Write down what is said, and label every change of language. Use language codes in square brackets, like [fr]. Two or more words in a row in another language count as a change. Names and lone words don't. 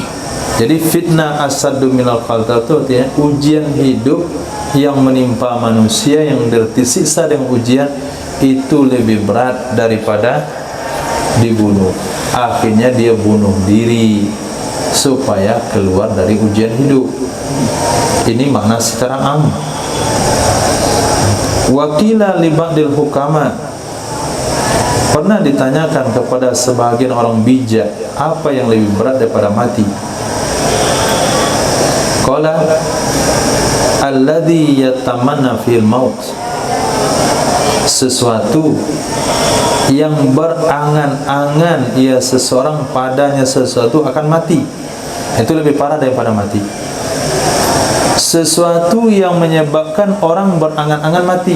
[id] Jadi [ar] فتنة أشد من القتل [id] itu artinya ujian hidup yang menimpa manusia, yang tersiksa dengan ujian itu lebih berat daripada dibunuh. Akhirnya dia bunuh diri supaya keluar dari ujian hidup. Ini makna secara am. [ar] وقيل لبعض الحكماء, [id] pernah ditanyakan kepada sebagian orang bijak, apa yang lebih berat daripada mati? [ar] قال الذي يتمنى في الموت, [id] sesuatu yang berangan-angan ia seseorang padanya sesuatu akan mati, itu lebih parah daripada mati. Sesuatu yang menyebabkan orang berangan-angan mati.